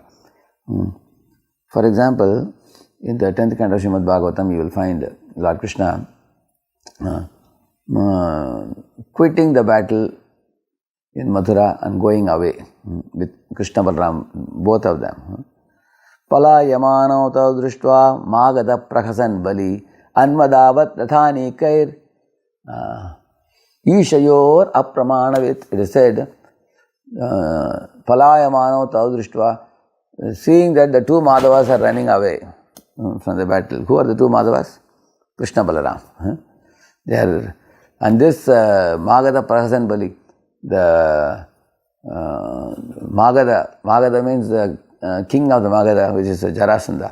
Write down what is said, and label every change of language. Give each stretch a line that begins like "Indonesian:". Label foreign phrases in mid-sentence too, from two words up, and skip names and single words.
English: For example, in the 10th canto of Srimad Bhagavatam, you will find Lord Krishna quitting the battle in Mathura and going away with Krishna Balaram, both of them.
Sanskrit: पलायमानौ तौ दृष्ट्वा मागधः प्रहसन् बली अन्वधावद् रथानीकैर् ईशयोर् अप्रमाणवित्.
English: It is said,
Sanskrit: पलायमानौ तौ दृष्ट्वा,
English: seeing that the two Madhavas are running away from the battle. Who are the two Madhavas? Krishna Balaram. They are, and this
Sanskrit: मागधः प्रहसन् बली,
English: the Magada means the king of the Magada, which is Jarasandha.